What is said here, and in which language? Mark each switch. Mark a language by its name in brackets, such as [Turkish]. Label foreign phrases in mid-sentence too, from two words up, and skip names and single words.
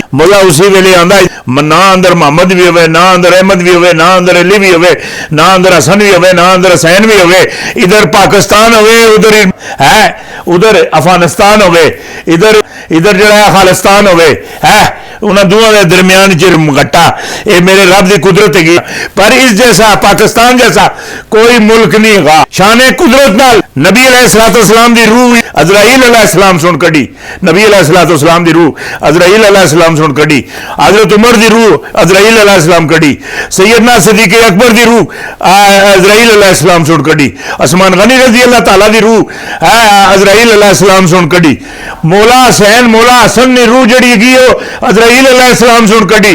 [Punjabi] مزہ اسی ویلے آندا نہ اندر محمد بھی ہوئے، نہ اندر احمد بھی ہوئے، نہ اندر علی بھی ہوئے، نہ اندر حسن بھی ہوئے، نہ اندر حسین بھی ہوئے، ادھر پاکستان ہوئے، ادھر افغانستان ہوئے، ادھر جڑا ہے خالستان ہوئے، انہاں دونوں دے درمیان گٹا، یہ میرے رب دی قدرت ہے۔ پر اس جیسا پاکستان جیسا کوئی ملک نہیں گا، شان قدرت نال نبی علیہ السلام دی روح عزرائیل علیہ السلام سن کڑی، نبی علیہ السلام دی روح عزرائیل علیہ السلام سن کڑی، حضرت عمر دی روح عزرائیل علیہ السلام کڑی، سیدنا صدیق اکبر دی روح عزرائیل علیہ السلام سن کڑی، عثمان غنی [Arabic] رضي الله تعالى [Punjabi] دی روح عزرائیل علیہ السلام سن کڑی، مولا حسین مولا حسن دی روح جڑی ہیگی عزرائیل علیہ السلام سن کڑی.